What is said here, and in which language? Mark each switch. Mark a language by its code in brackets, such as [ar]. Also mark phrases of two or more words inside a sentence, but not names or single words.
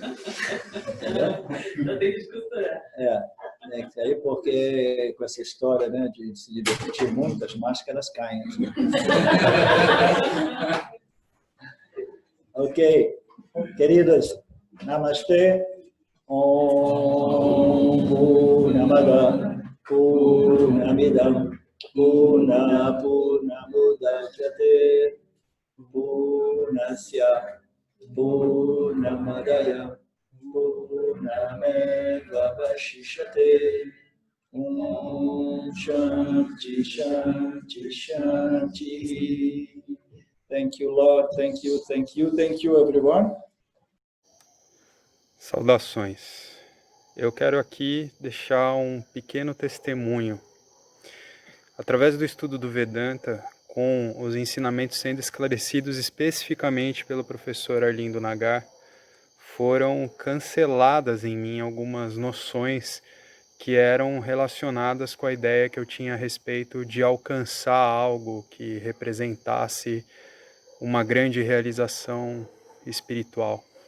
[pt] Já tem que costurar. Tem que sair, porque com essa história, né, de se divertir muito, as máscaras caem. Ok. Queridos, Namastê. [sa] ॐ पूर्णमदः पूर्णमिदम् पूर्णमुदच्यते पूर्णस्य पूर्णमादाय पूर्णमेव वशिष्यते. शान्ति शान्ति शान्ति. [en] Thank you, Lord. Thank you, thank you, thank you, everyone. [pt] Saudações. Eu quero aqui deixar um pequeno testemunho. Através do estudo do Vedanta, com os ensinamentos sendo esclarecidos especificamente pelo professor Arlindo Nagar, foram canceladas em mim algumas noções que eram relacionadas com a ideia que eu tinha a respeito de alcançar algo que representasse uma grande realização espiritual.